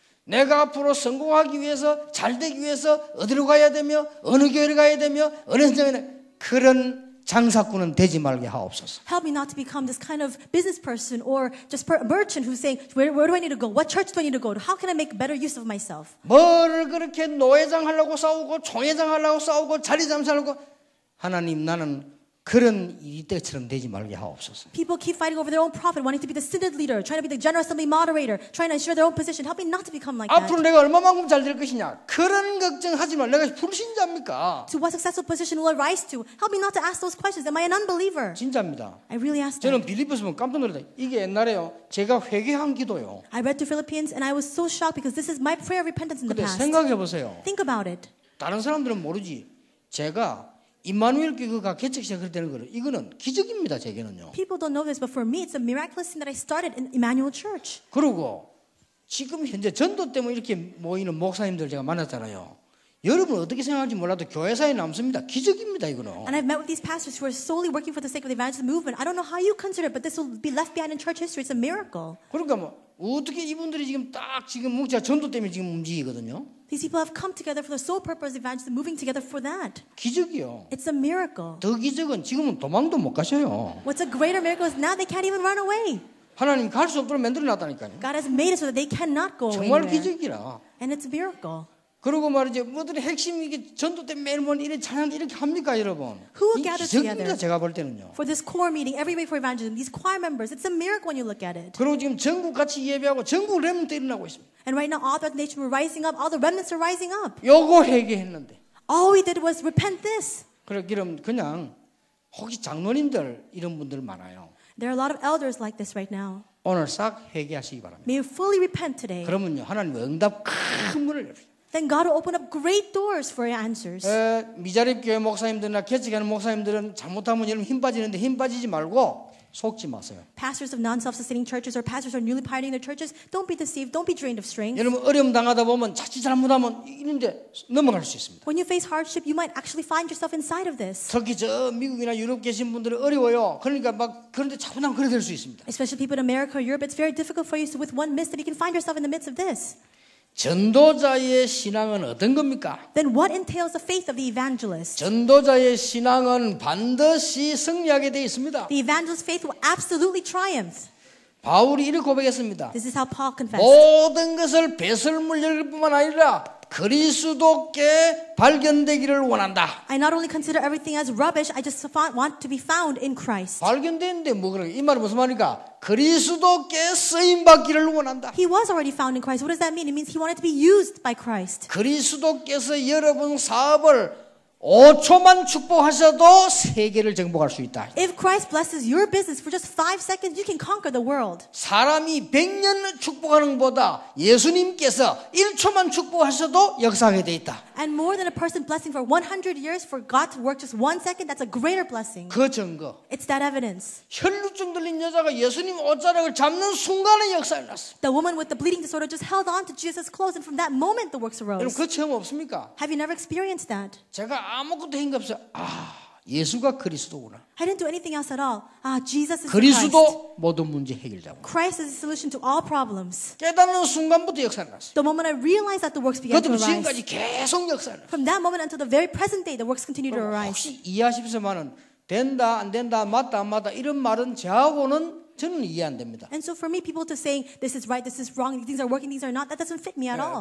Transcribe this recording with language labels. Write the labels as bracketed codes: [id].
[ko] 내가 앞으로 성공하기 위해서 잘 되기 위해서 어디로 가야 되며 어느 교회를 가야 되며 어느 현장에 그런 장사꾼은 되지 말게 하옵소서. [en] Help me not to become this kind of business person or just a merchant who's saying, where do I need to go? What church do I need to go to? How can I make better use of myself? [ko] 뭐를 그렇게 노회장 하려고 싸우고 총회장 하려고 싸우고 자리 잠수하려고 하나님 나는 그런 이 때처럼 되지 말게 하옵소서. [en] People keep fighting over their own profit, wanting to be the synod leader, trying to be the general assembly moderator, trying to ensure their own position. Help me not to become like [ko] 앞으로 내가 얼마만큼 잘 될 것이냐 그런 걱정하지 말. 내가 불신자입니까? [en] To what successful position will I rise to? Help me not to ask those questions. Am I an unbeliever? [ko] 진짜입니다. [en] I really asked [ko] 저는 [en] that. [ko] 빌립보서 보면 깜짝 놀랐다. 이게 옛날에요 제가 회개한 기도요. [en] I read through Philippians and I was so shocked because this is my prayer of repentance in the [ko] 근데 [en] past. [ko] 생각해 보세요. [en] Think about it. [ko] 다른 사람들은 모르지. 제가 임마누엘 교회가 개척 시작할 때는 거는 이거는 기적입니다. 제게는요. [en] People don't know this, but for me, it's a miraculous thing that I started in Emmanuel Church. [ko] 그리고 지금 현재 전도 때문에 이렇게 모이는 목사님들 제가 만났잖아요. 여러분 어떻게 생각할지 몰라도 교회사에 남습니다. 기적입니다, 이거는. [en] And I've met with these pastors who are solely working for the sake of the evangelism movement. I don't know how you consider it, but this will be left behind in church history. It's a miracle. [ko] 그러니까 뭐 어떻게 이분들이 지금 딱 지금 뭉쳐 전도 때문에 지금 움직이거든요. [en] These people have come together for the sole purpose of evangelism, moving together for that. [ko] 기적이요. [en] It's a miracle. [ko] 더 기적은 지금은 도망도 못 가셔요. [en] What's a greater miracle is now they can't even run away. [ko] 하나님 갈 수 없도록 만들어놨다니까요. [en] God has made it so that they cannot go [ko] 정말 [en] anywhere. [ko] 기적이라. [en] And it's a miracle. [ko] 그리고 말이죠. 뭐들이 핵심이 이게 전도 때 매일 뭐 이래 찬양 이렇게 합니까, 여러분? [en] Who [ko] 이 [en] gathers [ko] 기적입니다, [en] together? [ko] 제가 볼 때는요. [en] For this core meeting, every way for evangelism, these choir members, it's a miracle when you look at it. [ko] 그리고 지금 전국 같이 예배하고 전국 렘넌트 일어나고 있습니다. [en] And right now, all throughout the nation, we're rising up. All the remnants are rising up. [ko] 요거 회개했는데. [en] All we did was repent this. [ko] 그럼 그냥 혹시 장로님들 이런 분들 많아요. [en] There are a lot of elders like this right now. [ko] 오늘 싹 회개하시기 바랍니다. [en] May you fully repent today. [ko] 그러면요 하나님 응답 큰 문을 열어요. [en] Then God will open up great doors for your answers. [ko] 미자립 교회 목사님들이나 개척하는 목사님들은 잘못하면 여러분 힘 빠지는데 힘 빠지지 말고 속지 마세요. [en] Pastors of non-self-sustaining churches or pastors who are newly pioneering their churches, don't be deceived. Don't be drained of strength. [ko] 여러분 어려움 당하다 보면 자칫 잘못하면 이런데 넘어갈 수 있습니다. [en] When you face hardship, you might actually find yourself inside of this. [ko] 특히 저 미국이나 유럽 계신 분들은 어려워요. 그러니까 막 그런데 자꾸만 그래 될 수 있습니다. [en] Especially people in America or Europe, it's very difficult for you. So with one misstep, you can find yourself in the midst of this. [ko] 전도자의 신앙은 어떤 겁니까? [en] Then what entails the faith of the evangelist? [ko] 전도자의 신앙은 반드시 승리하게 되어 있습니다. [en] The evangelist's faith will absolutely triumph. [ko] 바울이 이렇게 고백했습니다. [en] This is how Paul confessed. [ko] 모든 것을 배설물 여길 뿐만 아니라 그리스도께 발견되기를 원한다. [en] I not only consider everything as rubbish, I just want to be found in Christ. [ko] 발견되는데 뭐 그래? 이 말은 무슨 말입니까? 그리스도께 쓰임 받기를 원한다. [en] He was already found in Christ. What does that mean? It means he wanted to be used by Christ. [ko] 그리스도께서 여러분 사업을 5초만 축복하셔도 세계를 정복할 수 있다. [en] If Christ blesses your business for just 5 seconds, you can conquer the world. [ko] 사람이 100년 축복하는 것보다 예수님께서 1초만 축복하셔도 역사하게 돼 있다. [en] And more than a person blessing for 100 years, for God to work just 1 second, that's a greater blessing. [ko] 그 증거. [en] It's that evidence. [ko] 혈루증 들린 여자가 예수님 옷자락을 잡는 순간에 역사가 났어. [en] The woman with the bleeding disorder just held on to Jesus' clothes, and from that moment, the works [ko] 여러분 [en] arose. [ko] 그 체험 없습니까? [en] Have you never experienced that? [ko] 제가 아무것도 한 게 없어요. 예수가 그리스도구나. [en] I didn't do anything else at all. Jesus is the Christ. [ko] 그리스도 모든 문제 해결자고. [en] Christ is the solution to all problems. [ko] 깨닫는 순간부터 역사가 났어요. [en] The moment I realized that the works began to [ko] 그것도 [en] arise. [ko] 지금까지 계속 역사가 났어요. [en] From that moment until the very present day, the works continue to arise. [ko] 혹시 이해하십시오만은 된다 안 된다 맞다 안 맞다 이런 말은 저하고는 저는 이해 안 됩니다. [en] And so for me, people to saying this is right, this is wrong, things are working, things are not, that doesn't fit me at all.